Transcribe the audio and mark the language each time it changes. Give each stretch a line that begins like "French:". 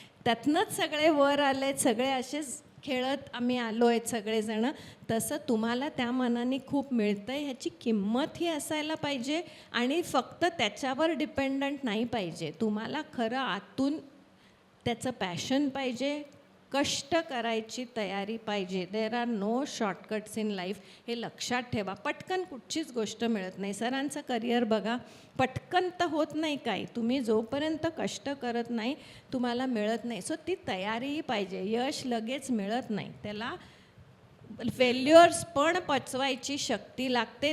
Marathi: त्यातनंच सगळे वर आले. सगळे असेच खेळत आम्ही आलो आहेत सगळेजणं. तसं तुम्हाला त्या मनाने खूप मिळतं आहे ह्याची किंमत ही असायला पाहिजे. आणि फक्त त्याच्यावर डिपेंडंट नाही पाहिजे. तुम्हाला खरं आतून त्याचं पॅशन पाहिजे, कष्ट करायची तयारी पाहिजे.
English: There are no shortcuts in life.
Marathi: हे लक्षात ठेवा. पटकन कुठचीच गोष्ट मिळत नाही. सरांचं करिअर बघा, पटकन तर होत नाही काही. तुम्ही जोपर्यंत कष्ट करत नाही तुम्हाला मिळत नाही. सो ती तयारीही पाहिजे. यश लगेच मिळत नाही. त्याला फेल्युअर्स पण पचवायची शक्ती लागते.